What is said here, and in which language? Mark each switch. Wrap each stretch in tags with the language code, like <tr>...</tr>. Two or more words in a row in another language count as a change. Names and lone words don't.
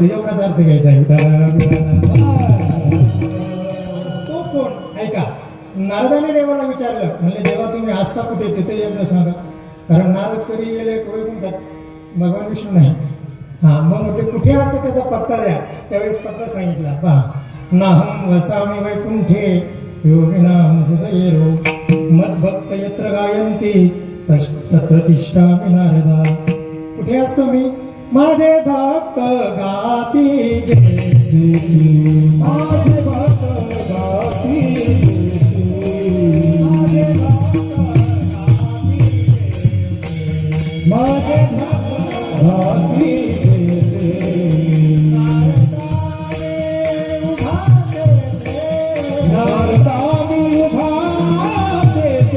<mr>एवढाच अर्थ घ्यायचा आहे. तो कोण? ऐका, नारदाने देवाला विचारलं, म्हणले देवा तुम्ही असता कुठे ते एकदा सांगा. कारण नारद कधी गेले म्हणतात भगवान विष्णू नाही. मग ते कुठे असतं त्याचा पत्ता द्या. त्यावेळेस पत्ता सांगितला, पहा,</mr> <sa>नाहम वसामि वैकुंठे योगिनां हृदयेरो मद्भक्त यत्र गायन्ति तत्र तिष्ठामि नारदा.</sa> <mr>कुठे असतो मी? माझे भक्त गाती माझे भक्त गाती माझे भाती नारदानी भाते</mr>